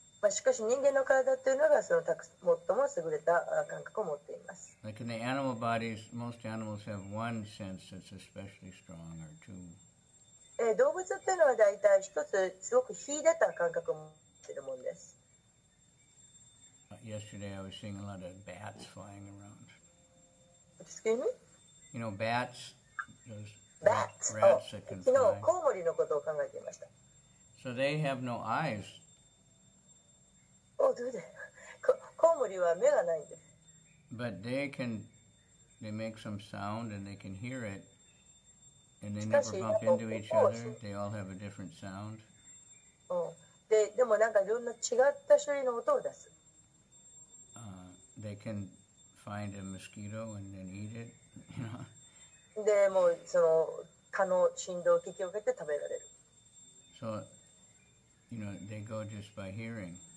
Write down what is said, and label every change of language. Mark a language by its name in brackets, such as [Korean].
[Japanese] しかし人間の体というのが最も優れた感覚を持っています。 [English] Like in the animal bodies, most animals have one sense that's especially strong, or two. [Japanese] 動物っていうのは大体一つすごく秀でた感覚を持っているものです。 [English] Yesterday I was seeing a lot of bats flying around. Excuse me? Bats, those Bats. rats that can [Japanese] 昨日 [English] fly. [Japanese] コウモリのことを考えていました。 [English] So they have no eyes. [Japanese] どうでコウモリは目がないんです。 [English] But they make some sound and they can hear it, and they never bump into each other. They all have a different sound. [Japanese] でもなんかいろんな違った種類の音を出す。 [English] They can find a mosquito and then eat it. [Japanese] でもうその蚊の振動を聞き分けて食べられる。 [English] So, they go just by hearing.